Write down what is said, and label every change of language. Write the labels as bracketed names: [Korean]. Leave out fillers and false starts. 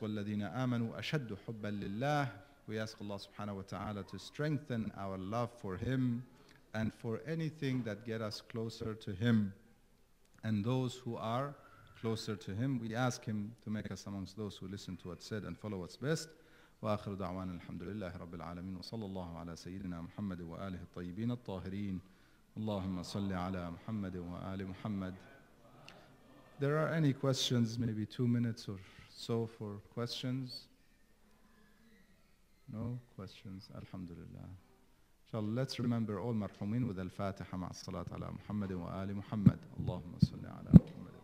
[Arabic] وَالَّذِينَ آمَنُوا أَشَدُّ حُبًّا لِلَّهِ. [English] We ask Allah subhanahu wa ta'ala to strengthen our love for Him and for anything that get us closer to Him. And those who are closer to Him, we ask Him to make us amongst those who listen to what's said and follow what's best. [Arabic] وآخر دعوانا الحمد لله رب العالمين وصلى الله على سيدنا محمد وآله الطيبين الطاهرين اللهم صل على محمد وآل محمد. [English] There are any questions, maybe 2 minutes or so for questions? No questions? Alhamdulillah. Inshallah, let's remember all marhumin with al-Fatiha [Arabic] مع الصلاة على محمد وآل محمد. اللهم صل على محمد.